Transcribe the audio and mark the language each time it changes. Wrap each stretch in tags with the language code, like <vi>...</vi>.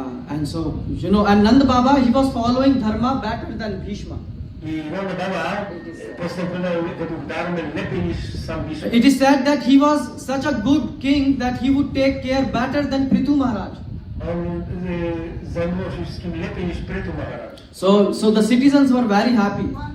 <en>And so you know, and Nanda Baba, he was following dharma better than Bhishma.</en> <pl>I Nanda Baba postępował według dharmy lepiej niż sam Bhishma.</pl> <en>It is said that he was such a good king that he would take care better than Prithu Maharaj.</en> <pl>On zajmował się wszystkim lepiej niż Prithu Maharaj.</pl> <en>So the citizens were very happy.</en>